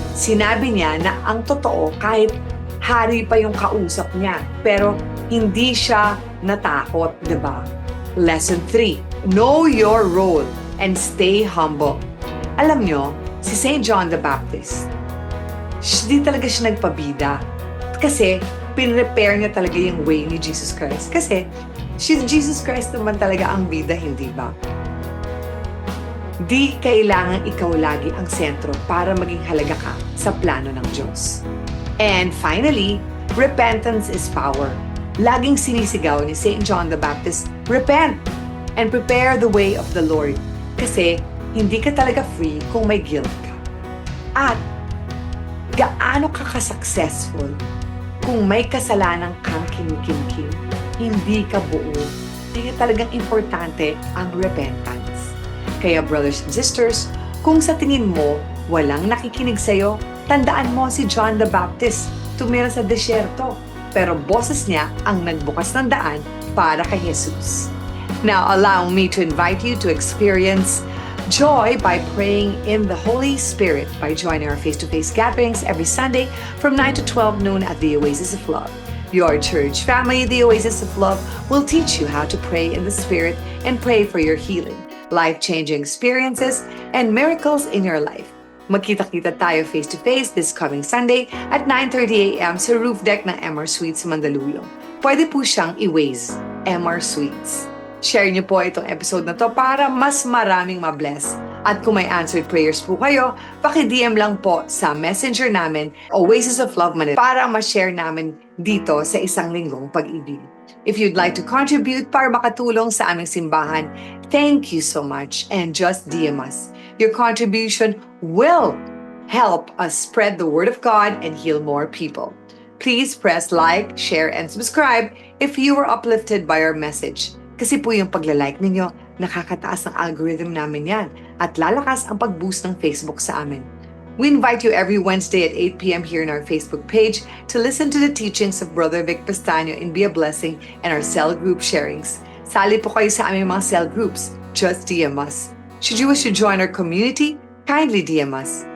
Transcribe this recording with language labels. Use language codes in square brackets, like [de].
[tl] Sinabi niya na ang totoo kahit hari pa yung kausap niya, pero hindi siya natakot, diba? [en] Lesson 3, know your role and stay humble. [tl] Alam nyo, si St. John the Baptist, di talaga siya nagpabida. Kasi, pinrepare niya talaga yung way ni Jesus Christ. Kasi, Jesus Christ naman talaga ang bida, hindi ba? Di kailangan ikaw lagi ang sentro para maging halaga ka sa plano ng Diyos. [en] And finally, repentance is power. Laging sinisigaw ni St. John the Baptist, repent and prepare the way of the Lord. [tl] Kasi hindi ka talaga free kung may guilt ka. At gaano ka ka-successful kung may kasalanan kang kinikimkim, hindi ka buo. Kaya talagang importante ang repentance. Kaya brothers and sisters, kung sa tingin mo walang nakikinig sa'yo, tandaan mo si John the Baptist, tumira sa desyerto. Pero boses niya ang nagbukas ng daan para kay Jesus. [en] Now, allow me to invite you to experience joy by praying in the Holy Spirit by joining our face-to-face gatherings every Sunday from 9 to 12 noon at the Oasis of Love. Your church family, the Oasis of Love, will teach you how to pray in the Spirit and pray for your healing, life-changing experiences, and miracles in your life. [tl] Magkita-kita tayo face-to-face this coming Sunday at 9:30 a.m. sa roof deck ng MR Suites Mandaluyong. Pwede po siyang i-Waze, MR Suites. Share niyo po itong episode na to para mas maraming mabless. At kung may answered prayers po kayo, paki-DM lang po sa messenger namin, Oasis of Love Manila, para ma-share namin dito sa isang linggong pag-ibig. [en] If you'd like to contribute para makatulong sa aming simbahan, thank you so much and just DM us. Your contribution will help us spread the word of God and heal more people. Please press like, share, and subscribe if you were uplifted by our message. [tl] Kasi po yung pagla-like ninyo, nakakataas ng algorithm namin yan at lalakas ang pag-boost ng Facebook sa amin. [en] We invite you every Wednesday at 8 p.m. here in our Facebook page to listen to the teachings of Brother Vic Pastaño and Be a Blessing and our cell group sharings. Sali po kayo sa aming mga cell groups. Just DM us. Should you wish to join our community, kindly DM us.